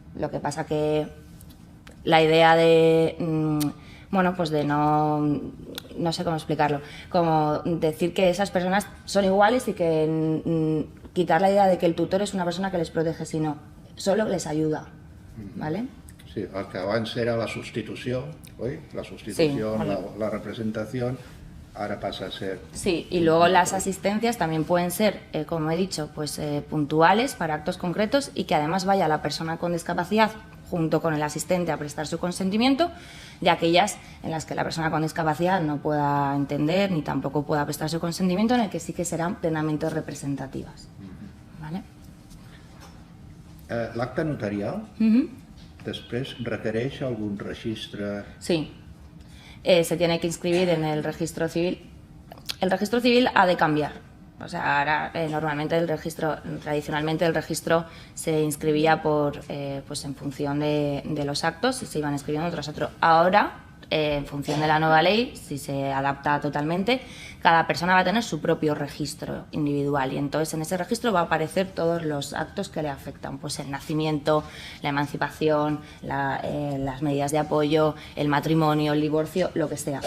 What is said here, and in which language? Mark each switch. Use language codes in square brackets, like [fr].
[es] Lo que pasa que la idea de pues de no sé cómo explicarlo, como decir que esas personas son iguales y que quitar la idea de que el tutor es una persona que les protege, sino solo les ayuda, ¿vale? [ca] Sí, el que abans era la sustitució, oi? [es] La sustitució, sí, la representación, ahora pasa a ser... Sí, y luego las asistencias también pueden ser, como he dicho, pues puntuales para actos concretos y que además vaya la persona con discapacidad junto con el asistente a prestar su consentimiento, de aquellas en las que la persona con discapacidad no pueda entender ni tampoco pueda prestar su consentimiento, en el que sí que serán plenamente representativas. ¿Vale? [ca] L'acte notarial, després requereix algun registre? [es] Sí. Se tiene que inscribir en el registro civil. El registro civil ha de cambiar. O sea, ahora normalmente tradicionalmente el registro se inscribía pues en función de los actos y se iban escribiendo tras otro. Ahora, en función de la nueva ley, si se adapta totalmente, cada persona va a tener su propio registro individual y entonces en ese registro va a aparecer todos los actos que le afectan, pues el nacimiento, la emancipación, las medidas de apoyo, el matrimonio, el divorcio, lo que sea.